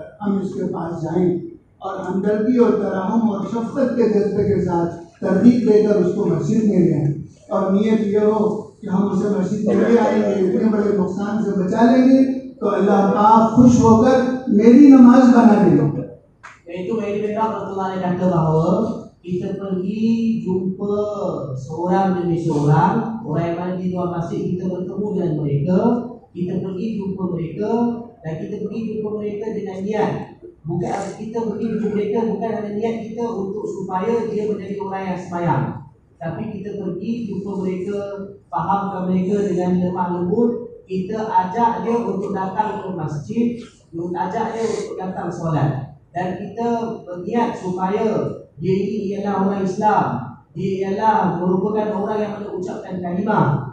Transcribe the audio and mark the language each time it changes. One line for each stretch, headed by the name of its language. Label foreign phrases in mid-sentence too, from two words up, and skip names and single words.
Hindi: हम इसके पास जाएं और हमदर्दी और तरहम और शफकत के जज्बे के साथ तरदीद देकर उसको मस्जिद में ले आएं और नीयत ये हो कि हम उसे मस्जिद में ले आएंगे, इतने बड़े नुकसान से बचा लेंगे तो अल्लाह पाक खुश होकर मेरी नमाज बना देगा।
Malay: Iaitu Mahdi Mihrab Rahmatullah Alaih kata bahawa kita pergi jumpa seorang demi seorang, orang yang mana di luar masjid kita bertemu dengan mereka, kita pergi jumpa mereka dan kita pergi jumpa mereka dengan niat. Bukan kita pergi jumpa mereka bukan ada niat kita untuk supaya dia menjadi orang yang sembahyang, tapi kita pergi jumpa mereka, fahamkan mereka dengan lemah lembut, kita ajak dia untuk datang ke masjid, ajak dia untuk datang solat, dan kita berniat supaya dia ini ialah orang Islam, dia ialah merupakan orang yang mengucapkan kalimah.